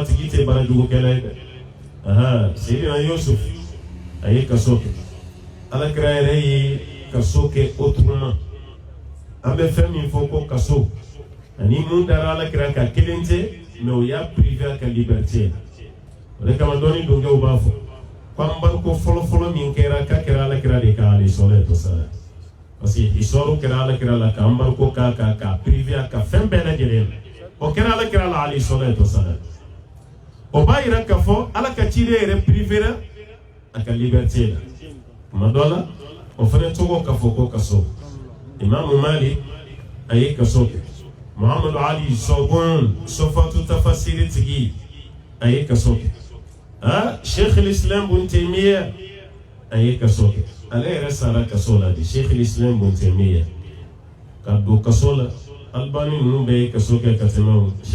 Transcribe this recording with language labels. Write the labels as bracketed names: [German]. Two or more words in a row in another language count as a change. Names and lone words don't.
[Bambara] tigi tɛ baarajugu kɛla ye dɛ Seydina Yusuf a ye kaso kɛ Alakira yɛrɛ ye kaso kɛ autrement an bɛ fɛn min fɔ ko kaso ani mun dara Alakira ka kelen tɛ mais o y'a privé a ka liberté o de kama dɔɔni dɔnkɛw b'a fɔ k'an bariko fɔlɔ-fɔlɔ min kɛra k'a kɛra Alakira de ka [Arabic] عليه الصلاة والسلام [French] parce que histoire [Bambara] kɛra Alakira la k'an bariko k'a privé a ka fɛn bɛɛ lajɛlen o kɛra Alakira la [Arabic] عليه الصلاة والسلام [Bambara] o b'a yira k'a fɔ Ala ka ciden yɛrɛ privé la a ka liberté la tuma dɔ la o fana tɔgɔ ka fɔ ko kaso Imam Malik a ye kaso kɛ Muhammadu Ali Sɔbɔn Sɔfatu tafasiri tigi a ye kaso kɛ Sheikh al-Islam Ibn Taymiyyah a ye kaso kɛ ale yɛrɛ sara kaso la de Sheikh al-Islam Ibn Taymiyyah ka don kaso la Albani ninnu bɛɛ ye kaso kɛ ka tɛmɛ o